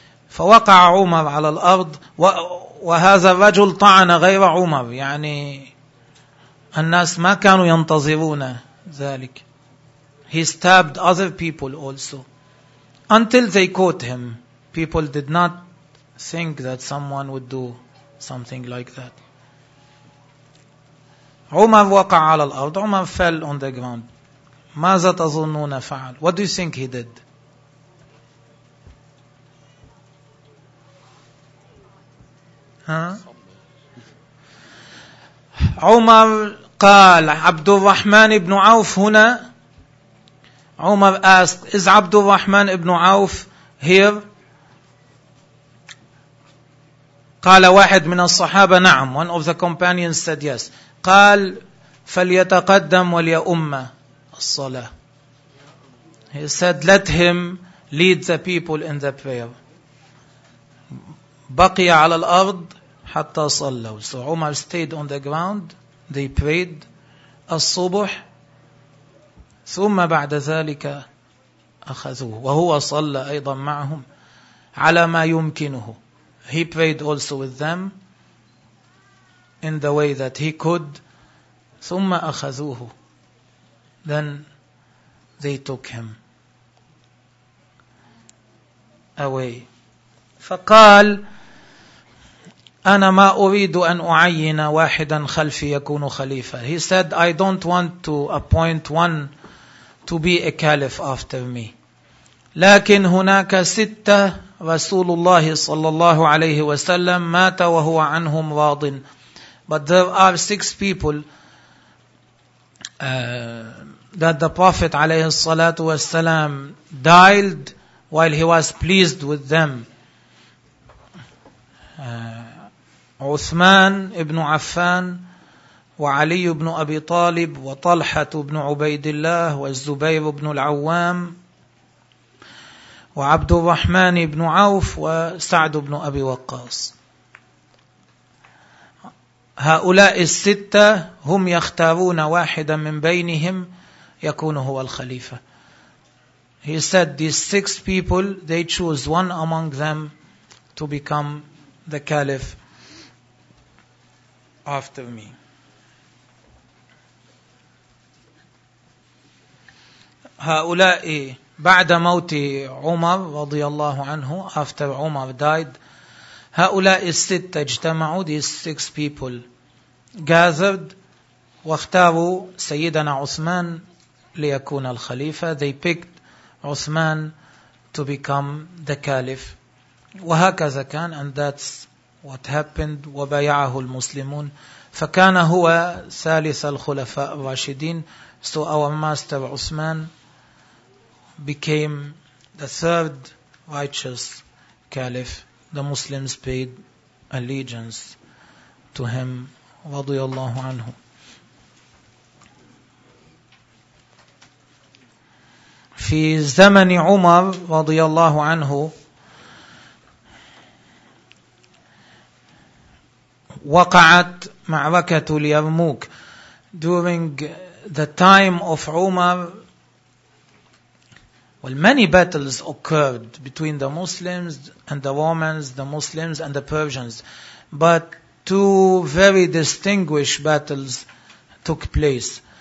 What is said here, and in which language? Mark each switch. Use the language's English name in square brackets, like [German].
[Arabic] فوقع عمر على الأرض وهذا الرجل طعن غير عمر، يعني الناس ما كانوا ينتظرون ذلك. [English] He stabbed other people also until they caught him. People did not think that someone would do something like that. [Arabic] عمر وقع على الأرض. [English] عمر fell on the ground. [Arabic] ماذا تظنون فعل؟ [English] What do you think he did? [Arabic] عمر قال عبد الرحمن بن عوف هنا. [English] عمر asked, is عبد الرحمن بن عوف here? [Arabic] قال واحد من الصحابة نعم. [English] One of the companions said yes. [Arabic] قال فليتقدم وليأم الصلاة. [English] He said let him lead the people in the prayer. [Arabic] بقي على الأرض حتى صلوا. [English] So عمر stayed on the ground. They prayed [Arabic] الصبح ثم بعد ذلك أخذوه وهو صلى أيضا معهم على ما يمكنه. [English] He prayed also with them in the way that he could. [Arabic] ثم أخذوه. [English] Then they took him away. [Arabic] فقال أنا ما أريد أن أعين واحدا خلفي يكون خليفة. [English] He said, I don't want to appoint one to be a caliph after me. [Arabic] لكن هناك ستة رسول الله صلى الله عليه وسلم مات وهو عنهم راض. [English] But there are six people that the Prophet عليه الصلاة والسلام died while he was pleased with them. [Arabic] عثمان ابن عفان وعلي ابن أبي طالب وطلحة ابن عبيد الله والزبير ابن العوام وعبد الرحمن ابن عوف وسعد ابن أبي وقاص. هؤلاء الستة هم يختارون واحدا من بينهم يكون هو الخليفة. [English] He said these six people, they choose one among them to become the caliph after me. [Arabic] هؤلاء بعد موت عمر رضي الله عنه, [English] after عمر died, [Arabic] هؤلاء الستة اجتمعوا, [English] these six people gathered, [Arabic] واختاروا سيدنا عثمان ليكون الخليفة. [English] They picked عثمان to become the caliph. [Arabic] وهكذا كان, [English] and that's what happened. [Arabic] وبايعه المسلمون فكان هو ثالث الخلفاء الراشدين. [English] So our master عثمان became the third righteous caliph. The Muslims paid allegiance to him رضي الله عنه. [Arabic] في زمن عمر رضي الله عنه وقعت معركة اليرموك. [English] During the time of Umar, well, many battles occurred between the Muslims and the Romans, the Muslims and the Persians. But two very distinguished battles took place.